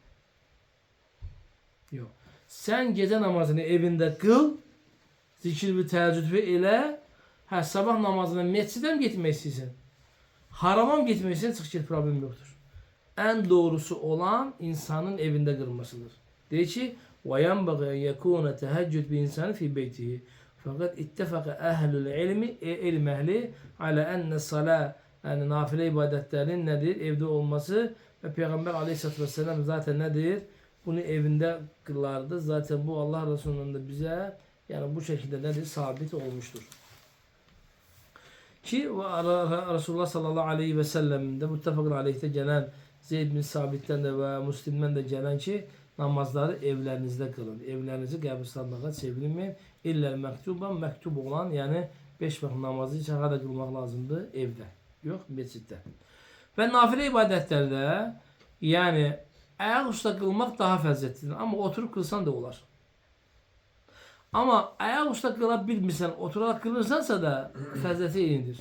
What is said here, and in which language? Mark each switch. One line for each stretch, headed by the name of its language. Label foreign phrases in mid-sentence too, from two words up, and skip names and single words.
Azerbaijani: Yox. Sən gecə namazını evində qıl, zikir və təəccüd elə, sabah namazına mescidə mi getmək istəyirsən? Harama mı getmək istəyirsən? Çıx get, problem yoxdur. Ən doğrusu olan insanın evində qılmasıdır. Deyir ki,
Arabic: وَيَنْبَغَ يَكُونَ تَهَجُّدْ بِإِنْسَانِ فِي بَيْتِهِ
Turkish: Fakat ittifaka ehlül ilmi, ilm ehli
Arabic: على أن الصلاة,
Turkish: yani nafile ibadetlerin nedir? Evde olması ve Peygamber
Arabic: عليه الصلاة والسلام
Turkish: zaten nedir? Bunu evinde kılardı. Zaten bu Allah Resulü'nün de bize yani bu şekilde nedir? Sabit olmuştur. Ki Resulullah
Arabic: صلى الله عليه وسلم
Turkish: muttefakın aleyhte gelen Zeyd bin Sabit'ten de ve Müslim'den de gelen ki namazları evlerinizde kılın. Evlerinizi qəbirstanlığa çevirmeyin.
Azerbaijani: İllə məktuban, məktub olan, yəni 5 vaxt namazı için da qılmaq lazımdır evdə, yox mesciddə. Və nafilə ibadətlərdə, yəni ayaq üstə qılmaq daha fəziyyətlidir. Amma oturub qılsan da olar. Amma ayaq üstə qıla bilmirsən, oturaraq qılırsansa da fəziyyəti eynidir.